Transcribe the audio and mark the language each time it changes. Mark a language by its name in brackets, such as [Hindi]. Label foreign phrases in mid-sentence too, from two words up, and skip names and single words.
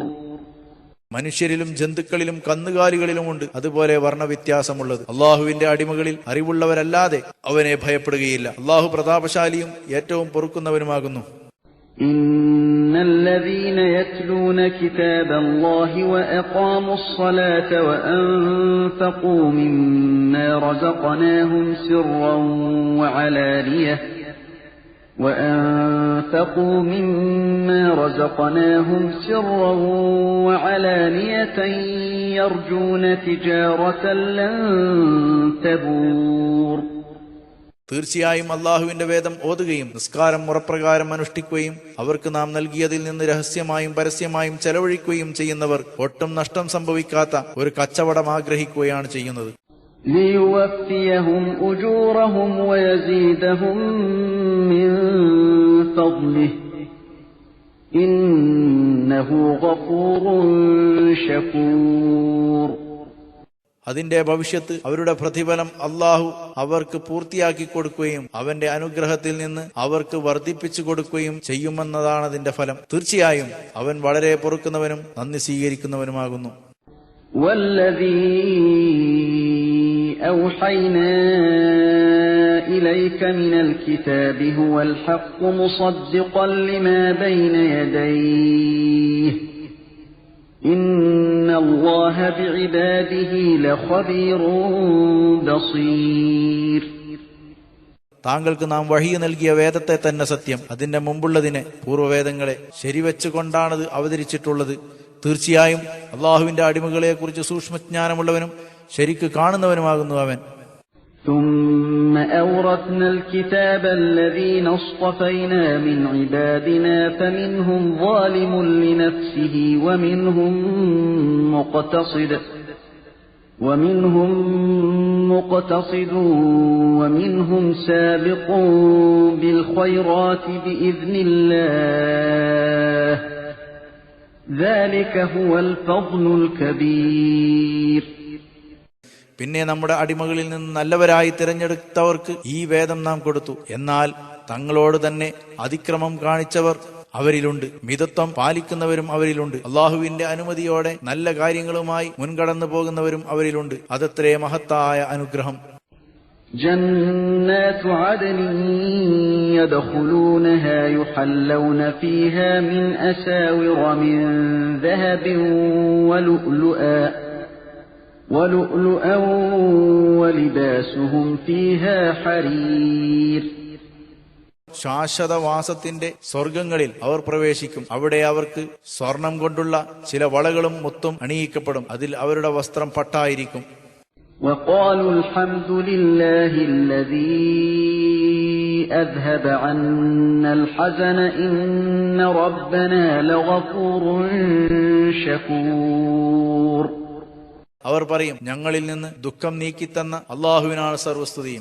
[Malayalam] മനുഷ്യരിലും ജന്തുക്കളിലും കന്നുകാലികളിലുമുണ്ട് അതുപോലെ വർണ്ണവ്യത്യാസമുള്ളത്. അള്ളാഹുവിന്റെ അടിമകളിൽ അറിവുള്ളവരല്ലാതെ അവനെ ഭയപ്പെടുകയില്ല. അള്ളാഹു പ്രതാപശാലിയും ഏറ്റവും പൊറുക്കുന്നവനുമാകുന്നു. [Arabic] إن الذين يتلون كتاب الله وأقاموا الصلاة وأنفقوا مما رزقناهم سرا وعلانية وأنفقوا مما رزقناهم سرا وعلانية يرجون تجارة لن تبور. [Malayalam] തീർച്ചയായും അള്ളാഹുവിന്റെ വേദം ഓതുകയും നിസ്കാരം മുറപ്രകാരം അനുഷ്ഠിക്കുകയും അവർക്ക് നാം നൽകിയതിൽ നിന്ന് രഹസ്യമായും പരസ്യമായും ചെലവഴിക്കുകയും ചെയ്യുന്നവർ ഒട്ടും നഷ്ടം സംഭവിക്കാത്ത ഒരു കച്ചവടം ആഗ്രഹിക്കുകയാണ് ചെയ്യുന്നത്. [Arabic] ليوفيهم أجورهم ويزيدهم من فضله إنه غفور شكور. [Malayalam] അതിന്റെ ഭവിഷ്യത്ത് അവരുടെ പ്രതിഫലം അള്ളാഹു അവർക്ക് പൂർത്തിയാക്കി കൊടുക്കുകയും അവന്റെ അനുഗ്രഹത്തിൽ നിന്ന് അവർക്ക് വർദ്ധിപ്പിച്ചു കൊടുക്കുകയും ചെയ്യുമെന്നതാണ് അതിന്റെ ഫലം. തീർച്ചയായും അവൻ വളരെ പൊറുക്കുന്നവനും നന്ദി സ്വീകരിക്കുന്നവനുമാകുന്നു. [Arabic] أوحينا إليك من الكتاب هو الحق مصدقا لما بين يديه إن الله بعباده لخبير بصير. [Malayalam] താങ്കൾക്ക് നാം വഹി നൽകിയ വേദത്തെ തന്നെ സത്യം, അതിന്റെ മുമ്പുള്ളതിനെ പൂർവ്വവേദങ്ങളെ ശരിവെച്ചുകൊണ്ടാണത് അവതരിച്ചിട്ടുള്ളത്. തീർച്ചയായും അള്ളാഹുവിന്റെ അടിമകളെ കുറിച്ച് സൂക്ഷ്മജ്ഞാനമുള്ളവനും ശരിക്ക് കാണുന്നവനുമാകുന്നു അവൻ. [Arabic] ثم أورثنا الكتاب الذين اصطفينا من عبادنا فمنهم ظالم لنفسه ومنهم مقتصد ومنهم سابق بالخيرات بإذن الله ذلك هو الفضل الكبير. [Malayalam] പിന്നെ നമ്മുടെ അടിമകളിൽ നിന്ന് നല്ലവരായി തിരഞ്ഞെടുത്തവർക്ക് ഈ വേദം നാം കൊടുത്തു. എന്നാൽ തങ്ങളോട് തന്നെ അതിക്രമം കാണിച്ചവർ അവരിലുണ്ട്, മിതത്വം പാലിക്കുന്നവരും അവരിലുണ്ട്. അള്ളാഹുവിന്റെ അനുമതിയോടെ നല്ല കാര്യങ്ങളുമായി മുൻകടന്നു പോകുന്നവരും അവരിലുണ്ട്. അതത്രേ മഹത്തായ അനുഗ്രഹം. [Arabic] جنات عدن يدخلونها يحلون فيها من أساور من ذهب ولؤلؤا ولباسهم فيها حرير. [Malayalam] ശാശ്വതവാസത്തിന്റെ സ്വർഗങ്ങളിൽ അവർ പ്രവേശിക്കും. അവിടെ അവർക്ക് സ്വർണം കൊണ്ടുള്ള ചില വളകളും മുത്തും അണിയിക്കപ്പെടും. അതിൽ അവരുടെ വസ്ത്രം പട്ടായിരിക്കും. [Arabic] وقالوا الحمد لله الذي أذهب عنا الحزن إن ربنا لغفور شكور. [Malayalam] അവർ പറയും, ഞങ്ങളിൽ നിന്ന് ദുഃഖം നീക്കിത്തന്ന അള്ളാഹുവിനാണ് സർവസ്തുതിയും.